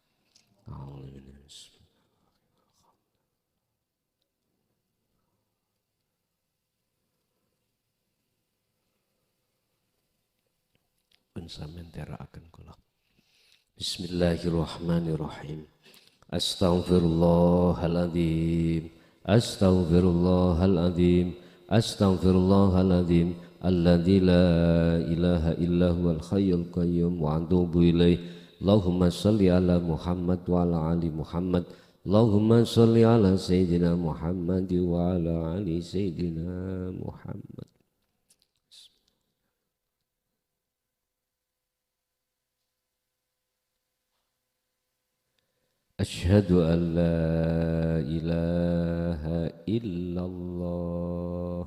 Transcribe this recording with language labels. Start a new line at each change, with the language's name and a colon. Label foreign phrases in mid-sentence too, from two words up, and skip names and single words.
Javanese: pun sampeyan teraaken kula.
Arabic: بسم الله الرحمن الرحيم. أستغفر الله العظيم. أستغفر الله العظيم. أستغفر الله العظيم. الذي لا إله إلا هو الحي القيوم وأتوب إليه. اللهم صل على محمد وعلى آل محمد. اللهم صل على سيدنا محمد وعلى آل سيدنا محمد. أشهد أن لا إله إلا الله.